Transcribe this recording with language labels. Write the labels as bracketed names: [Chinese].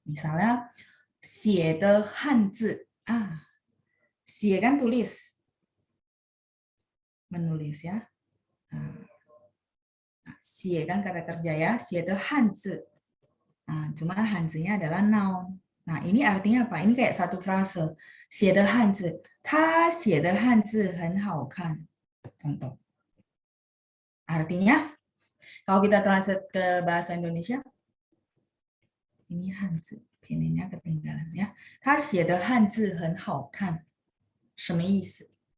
[Indonesian] Misalnya [Chinese] 写的汉字, [Indonesian] 写 kan tulis, menulis ya. 写 kan kata kerja ya, [Chinese] 写的汉字. [Indonesian] Cuma hanzinya adalah noun. Nah, ini artinya apa? Ini kayak satu frase. [Chinese] 写的汉字, 他写的汉字很好看. [Indonesian] Contoh. Artinya, kalau kita translate ke bahasa Indonesia, ini hanzi, pinnya ketinggalan ya. [Chinese] 他写的汉字很好看.什么意思?